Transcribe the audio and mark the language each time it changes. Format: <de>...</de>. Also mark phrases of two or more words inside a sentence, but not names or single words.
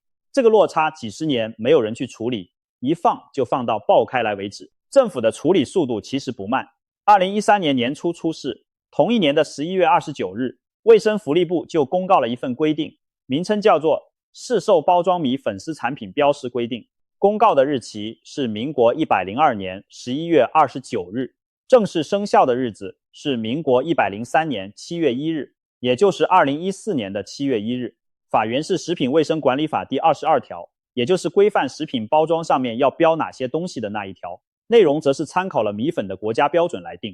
<zh>這個落差幾十年沒有人去處理，一放就放到爆開來為止。政府的處理速度其實不慢。2013年年初出事，同一年的11月29日，衛生福利部就公告了一份規定，名稱叫做《市售包装米粉絲產品標示規定》。公告的日期是民國102年11月29日，正式生效的日子是民国103年7月1日，也就是2014年的7月1日。法源是《食品衛生管理法》第22條，也就是規範食品包裝上面要標哪些東西的那一條，內容則是參考了米粉的國家標準來定。</zh>